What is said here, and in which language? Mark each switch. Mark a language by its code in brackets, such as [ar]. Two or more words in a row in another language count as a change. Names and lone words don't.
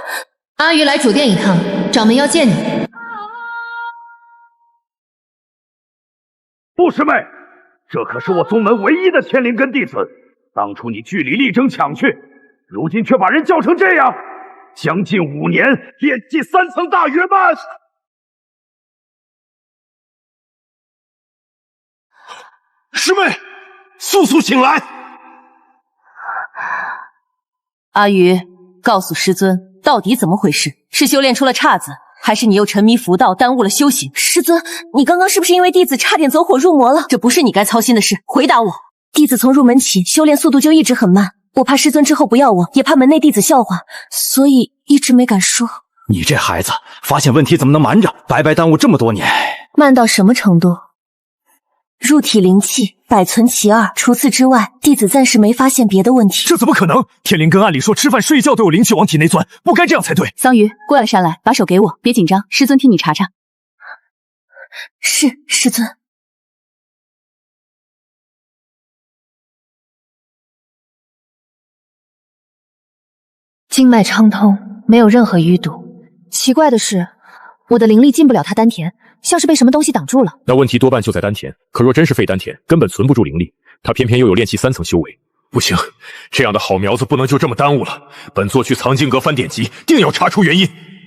[zh] 阿余來主殿一趟，掌門要見你。不師妹，這可是我宗門唯一的天靈根弟子，當初你據理力爭搶去，如今卻把人叫成這樣。將近5年炼氣3 層大圆满。师妹，速速醒来！阿鱼，告訴师尊，到底怎麼回事？是修煉出了岔子，還是你又沉迷符道，耽誤了修行？師尊，你剛剛是不是因為弟子差點走火入魔了？這不是你該操心的事，回答我。弟子從入門起，修煉速度就一直很慢，我怕師尊之後不要我，也怕門內弟子笑話，所以一直沒敢說。你這孩子，發現問題怎麼能瞞着，白白耽誤這麼多年？慢到什麼程度？入體靈氣百存其二，除此之外，弟子暫時沒發現別的問題。這怎麼可能？天靈根按理說吃飯睡覺都有靈氣往體內鑽，不該這樣才對。桑榆，過來上來，把手給我，別緊張，師尊替你查查。是，師尊。經脈暢通，沒有任何淤堵。奇怪的是，我的靈力進不了他丹田，像是被什麼東西擋住了。那問題多半就在丹田，可若真是廢丹田，根本存不住靈力。他偏偏又有煉氣3層修為，不行，這樣的好苗子不能就這麼耽誤了。本座去藏經閣翻典籍，定要查出原因。